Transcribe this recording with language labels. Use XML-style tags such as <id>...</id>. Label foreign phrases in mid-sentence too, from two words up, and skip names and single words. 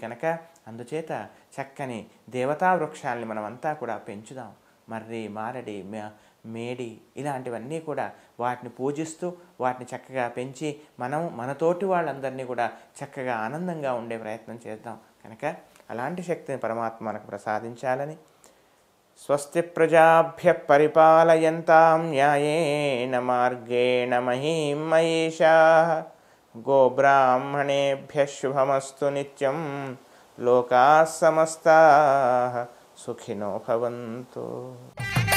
<te>కనుక అందుచేత చక్కని దేవతా వృక్షాలని మనమంతా కూడా పెంచుదాం. మర్రి, మారడి, మేడి ఇలాంటివన్నీ కూడా వాటిని పూజిస్తూ వాటిని చక్కగా పెంచి మనతోటి వాళ్ళందరినీ కూడా చక్కగా ఆనందంగా ఉండే ప్రయత్నం చేద్దాం. కనుక అలాంటి శక్తిని పరమాత్మ మనకు ప్రసాదించాలని,</te> <sa>స్వస్తి ప్రజాభ్య పరిపాలయంతాం న్యాయేన మార్గేణ మహీం మహేషాః గోబ్రాహ్మణేభ్య శుభమస్తు నిత్యం లోకాః సమస్తాః సుఖినో భవంతు.</sa>